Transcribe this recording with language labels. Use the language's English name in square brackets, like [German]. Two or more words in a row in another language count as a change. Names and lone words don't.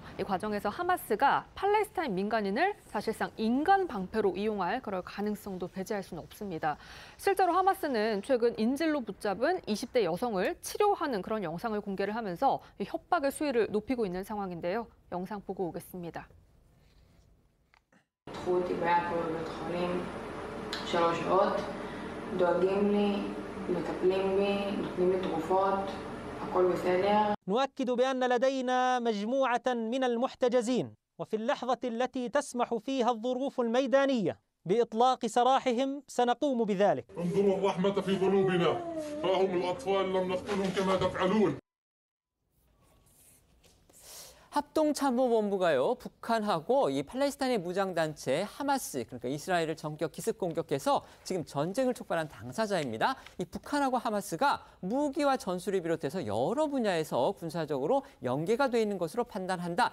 [Korean] 이 과정에서 하마스가 팔레스타인 민간인을 사실상 인간 방패로 이용할 그럴 가능성도 배제할 수는 없습니다. 실제로 하마스는 최근 인질로 붙잡은 20대 여성을 치료하는 그런 영상을 공개를 하면서 협박의 수위를 높이고 있는 상황인데요. 영상 보고 오겠습니다. [Arabic] نؤكد بأن لدينا مجموعة من المحتجزين وفي اللحظة التي تسمح فيها الظروف الميدانية بإطلاق سراحهم سنقوم بذلك. انظروا الرحمة في قلوبنا، ها هم الأطفال لم نقتلهم كما تفعلون. [Korean] 합동참모본부가요, 북한하고 이 팔레스타인의 무장단체 하마스, 그러니까 이스라엘을 전격 기습 공격해서 지금 전쟁을 촉발한 당사자입니다. 이 북한하고 하마스가 무기와 전술을 비롯해서 여러 분야에서 군사적으로 연계가 돼 있는 것으로 판단한다.